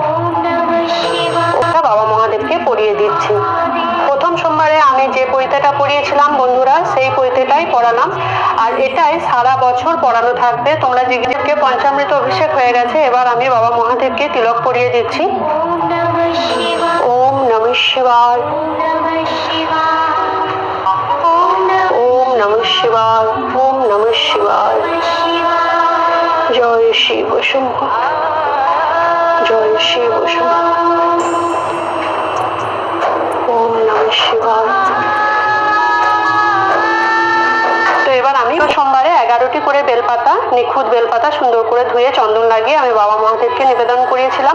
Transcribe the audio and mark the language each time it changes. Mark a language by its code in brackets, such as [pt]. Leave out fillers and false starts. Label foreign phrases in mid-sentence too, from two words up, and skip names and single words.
[bn] বাবা মহাদেবকে পরিয়ে দিচ্ছি। প্রথম সোমবারে আমি যে পৈতেটা পরিয়েছিলাম বন্ধুরা, সেই পৈতেটাই পরালাম। আর এটাই সারা বছর পরানো থাকবে। তোমরা জিজ্ঞেসকে পঞ্চামৃত অভিষেক হয়ে গেছে। এবার আমি বাবা মহাদেবকে তিলক পরিয়ে দিচ্ছি। [sa] ওম নমঃ শিবায় ওম নমঃ শিবায় ওম নমঃ শিবায়। জয় শিব শম্ভু জয় শিব শম্ভু। ওম নমঃ শিবায়। [bn] তো এবার আমি সোমবারে 11টি করে বেলপাতা, নিখুঁত বেলপাতা সুন্দর করে ধুয়ে চন্দন লাগিয়ে আমি বাবা মহাদেবকে নিবেদন করিয়েছিলাম।